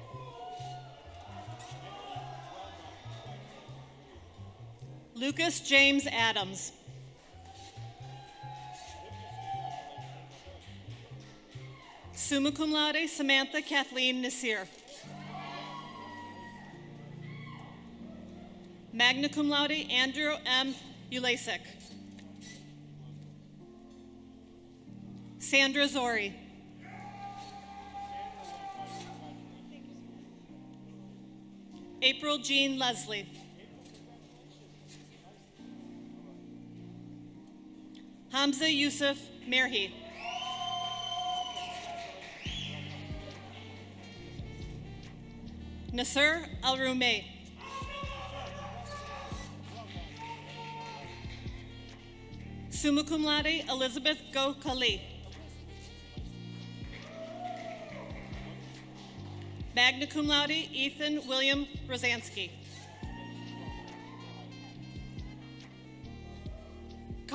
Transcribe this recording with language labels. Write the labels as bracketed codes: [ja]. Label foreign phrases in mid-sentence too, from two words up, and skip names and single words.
[en] Lucas James Adams. [la] Summa cum laude, [en] Samantha Kathleen Nasir. [la] Magna cum laude, [en] Andrew M. Ulasik. Sandra Zori. April Jean Leslie. Hamza Yusuf Mirhi. Nasser Al-Rumeh. [la] Summa cum laude, [en] Elizabeth Go Kali. [la] Magna cum laude, [en] Ethan William Rosansky.